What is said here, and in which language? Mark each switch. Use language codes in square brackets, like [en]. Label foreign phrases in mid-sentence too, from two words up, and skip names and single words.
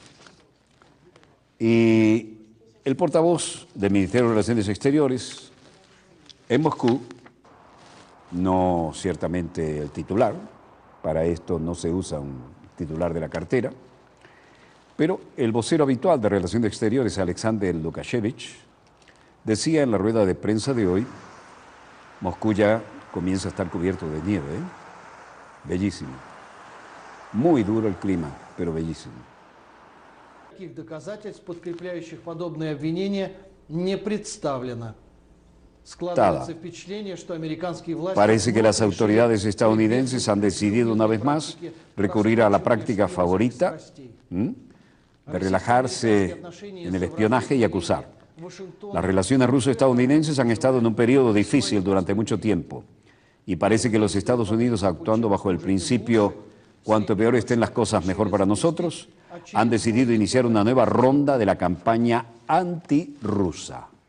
[es] Y el portavoz del Ministerio de Relaciones Exteriores en Moscú, no ciertamente el titular, para esto no se usa un titular de la cartera, pero el vocero habitual de Relaciones Exteriores, Alexander Lukashevich, decía en la rueda de prensa de hoy: Moscú ya comienza a estar cubierto de nieve, ¿eh? Bellísimo. Muy duro el clima, pero bellísimo. [ru] Таких доказательств, подкрепляющих подобные обвинения, не представлено. Складывается впечатление, что американские власти... [es] Parece que las autoridades estadounidenses han decidido una vez más recurrir a la práctica favorita de relajarse en el espionaje y acusar. Las relaciones ruso-estadounidenses han estado en un periodo difícil durante mucho tiempo, y parece que los Estados Unidos, actuando bajo el principio cuanto peor estén las cosas, mejor para nosotros, han decidido iniciar una nueva ronda de la campaña antirrusa.